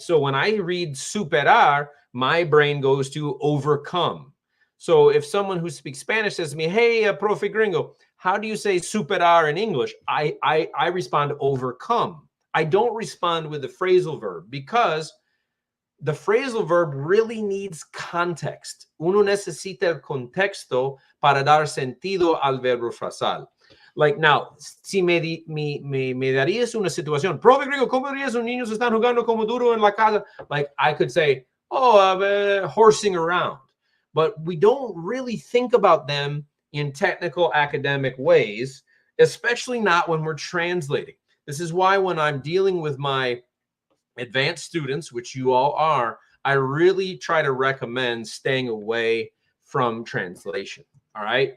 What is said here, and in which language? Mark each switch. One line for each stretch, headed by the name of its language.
English: So when I read superar, my brain goes to overcome. So if someone who speaks Spanish says to me, hey, profe gringo, how do you say superar in English? I respond overcome. I don't respond with the phrasal verb because the phrasal verb really needs context.
Spanish: Uno necesita el contexto para dar sentido al verbo frasal.
English: Like now,
Spanish: si me darías una situación, profe gringo, ¿cómo dirías un niños están jugando como duro en la casa?
English: Like I could say, horsing around. But we don't really think about them in technical academic ways, especially not when we're translating. This is why when I'm dealing with my advanced students, which you all are, I really try to recommend staying away from translation. All right.